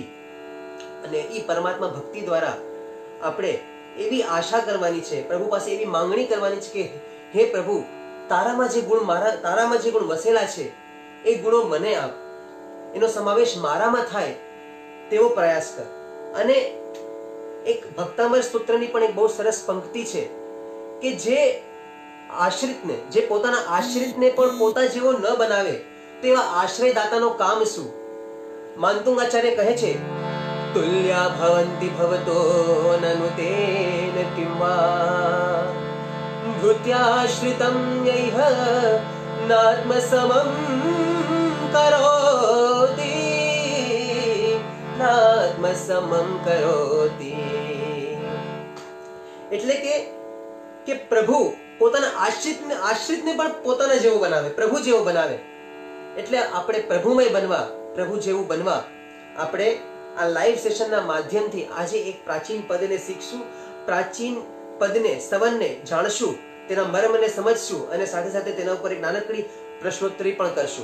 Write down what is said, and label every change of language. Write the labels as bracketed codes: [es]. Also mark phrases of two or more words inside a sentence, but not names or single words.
[gu] અને એ પરમાત્મા ભક્તિ દ્વારા આપણે એવી આશા કરવાની છે, પ્રભુ પાસે એવી માંગણી કરવાની છે કે હે પ્રભુ, તારામાં જે ગુણ વસેલા છે એ ગુણો મને આપ, એનો સમાવેશ મારામાં થાય તેવો પ્રયાસ કર। અને એક ભક્તામર સ્તોત્રની પણ એક બહુ સરસ પંક્તિ છે કે જે આશ્રિતને, જે પોતાના આશ્રિતને પણ પોતા જેવો ન બનાવે તેવા આશ્રયદાતાનો કામ શું। માનતુંગાચાર્ય કહે છે, [sa] तुल्या भवन्ति भवतो ननु तेन किं वा, भूत्याश्रितं यैह नात्मसमं करोति, नात्मसमं करोति। [gu] એટલે કે પ્રભુ પોતાના આશ્રિતને પણ પોતાના જેવો બનાવે, પ્રભુ જેવો બનાવે। એટલે આપણે પ્રભુમય બનવા, પ્રભુ જેવું બનવા આપણે આ લાઈવ સેશનના માધ્યમથી આજે એક પ્રાચીન પદને શીખશું, પ્રાચીન પદને, स्तवनને જાણશું, તેના મર્મને સમજશું અને સાથે સાથે તેના ઉપર એક નાનકડી પ્રશ્નોત્તરી પણ કરશું।